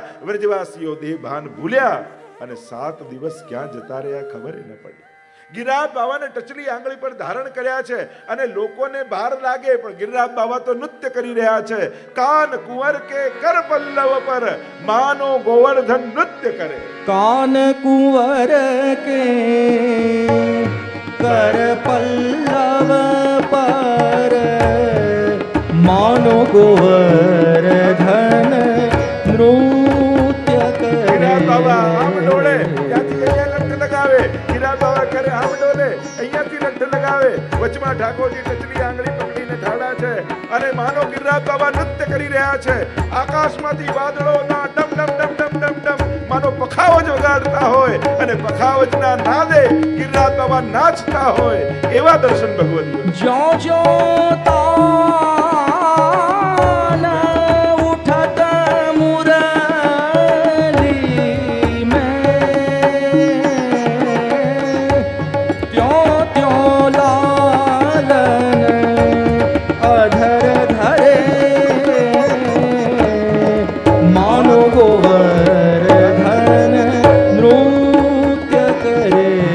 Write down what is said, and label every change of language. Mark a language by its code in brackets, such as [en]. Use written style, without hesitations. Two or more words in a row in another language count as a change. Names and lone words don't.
[gu] વ્રજવાસીઓ દેહભાન ભૂલ્યા અને 7 દિવસ ક્યાં જતા રહ્યા ખબર ન પડી। ગિરિરાજ બાવાને ટચલી આંગળી પર ધારણ કર્યા છે અને લોકોને ભાર લાગે પણ ગિરિરાજ બાવા તો નૃત્ય કરી રહ્યા છે। [bra] कान कुंवर के कर पल्लव पर मानो गोवर्धन नृत्य करे। कान कुंवर के कर पल्लव पर मानो गोवर्धन नृत्य करे। [gu] ગિરિરાજ બાવા આમ ડોળે ત્યાંથી અહીંયા લઠ લગાવે, ગિરિરાજ બાવા કરે આમ ડોલે અહીંયાથી લઠ લગાવે, વચમાં ઠાકોરજી ટચલી આંગળી પકડીને ઠાડા છે અને માનો ગિરિરાજ બાવા નૃત્ય કરી રહ્યા છે। આકાશમાંથી વાદળોના ડમ ડમ ડમ ડમ ડમ ડમ માનો પખાવજ વગાડતા હોય અને પખાવજના નાદે ગિરિરાજ બાવા નાચતા હોય એવા દર્શન ભગવતીઓ। [bra] जो जो ताल उठत मुरली में, त्यों त्यों लालन अधर धरे मानो गोवर्धन नृत्य करे।